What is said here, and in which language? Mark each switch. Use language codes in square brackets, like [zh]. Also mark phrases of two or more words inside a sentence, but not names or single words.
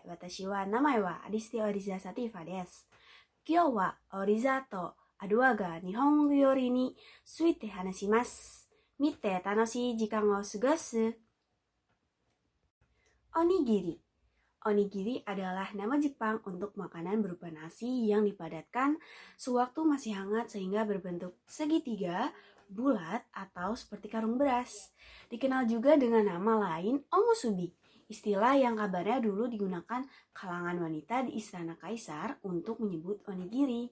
[ja] 私は名前はアリスティオリザ・サティファです。今日はオリザとアドアが日本語よりについて話します。見て楽しい時間を過ごす。Onigiri. [id] Onigiri adalah nama Jepang untuk makanan berupa nasi yang dipadatkan sewaktu masih hangat sehingga berbentuk segitiga, bulat, atau seperti karung beras. Dikenal juga dengan nama lain omusubi, istilah yang kabarnya dulu digunakan kalangan wanita di istana kaisar untuk menyebut onigiri.